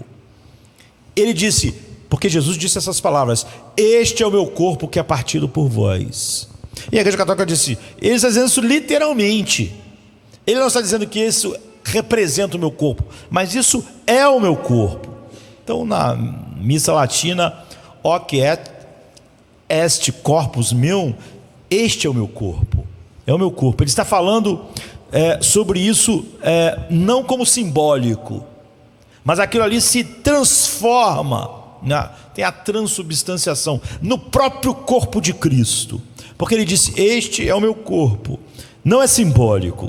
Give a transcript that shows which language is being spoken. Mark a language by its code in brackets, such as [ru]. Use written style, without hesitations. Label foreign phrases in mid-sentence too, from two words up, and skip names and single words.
[pt] Ele disse, porque Jesus disse essas palavras, este é o meu corpo que é partido por vós. E a Igreja Católica disse, ele está dizendo isso literalmente. Ele não está dizendo que isso representa o meu corpo, mas isso é o meu corpo. Então, na missa latina, [la] hoc est corpus meum, [pt] este é o meu corpo, é o meu corpo. Ele está falando sobre isso, não como simbólico, mas aquilo ali se transforma, né? Tem a transubstanciação no próprio corpo de Cristo, porque ele disse, este é o meu corpo, não é simbólico.